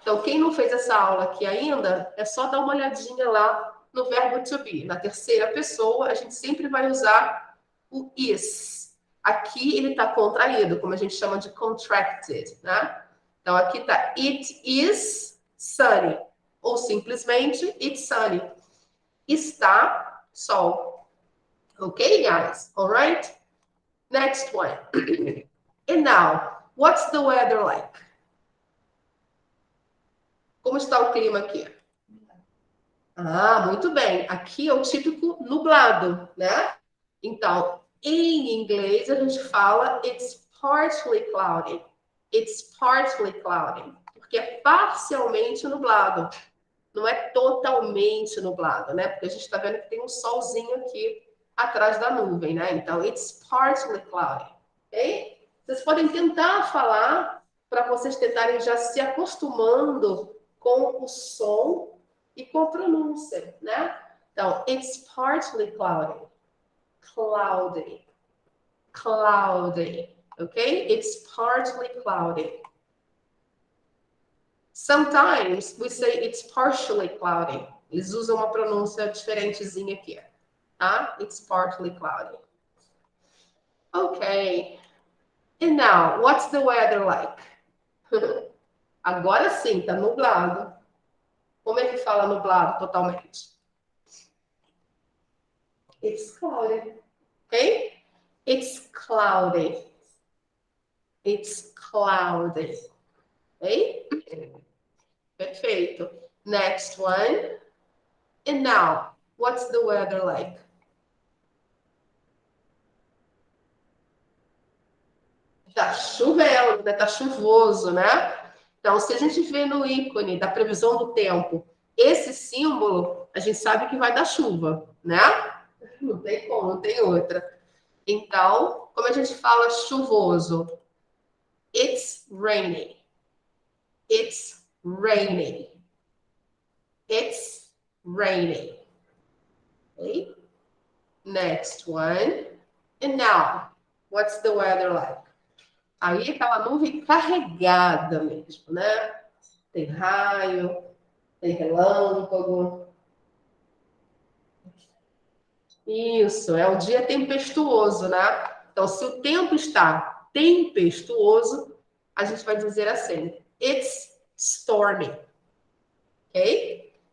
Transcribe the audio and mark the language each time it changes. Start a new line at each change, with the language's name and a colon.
Portuguese: Então, quem não fez essa aula aqui ainda, é só dar uma olhadinha lá no verbo to be. Na terceira pessoa, a gente sempre vai usar o is. Aqui ele está contraído, como a gente chama de contracted, né? Então, aqui está
English: it is sunny.
Portuguese: Ou simplesmente
English: it's sunny.
Portuguese: Está sol.
English: Ok, guys? All right? Next one. And now, what's the weather like?
Portuguese: Como está o clima aqui? Ah, muito bem. Aqui é o típico nublado, né? Então, em inglês, a gente fala
English: it's partially cloudy. It's partially cloudy.
Portuguese: Porque é parcialmente nublado. Não é totalmente nublado, né? Porque a gente está vendo que tem um solzinho aqui atrás da nuvem, né?
English: Então, it's partly cloudy. Ok?
Portuguese: Vocês podem tentar falar para vocês tentarem já se acostumando com o som e com a pronúncia, né?
English: Então, it's partly cloudy. Cloudy. Cloudy. Ok? It's partly cloudy. Sometimes we say it's partially cloudy.
Portuguese: Eles usam uma pronúncia diferentezinha aqui, tá?
English: It's partly cloudy. Okay. And now, what's the weather like?
Portuguese: Agora sim, tá nublado. Como é que fala nublado totalmente?
English: It's cloudy. Okay? It's cloudy. It's cloudy. Okay? Perfeito. Next one. And now, what's the weather like?
Portuguese: Tá chovendo, né? Tá chuvoso, né? Então, se a gente vê no ícone da previsão do tempo esse símbolo, a gente sabe que vai dar chuva, né? Não tem como, não tem outra. Então, como a gente fala chuvoso?
English: It's raining. It's raining. It's raining. Okay? Next one. And now, what's the weather like?
Portuguese: Aí aquela nuvem carregada mesmo, né? Tem raio, tem relâmpago. Isso, é o dia tempestuoso, né? Então, se o tempo está tempestuoso, a gente vai dizer assim:
English: it's stormy.
Portuguese: Ok?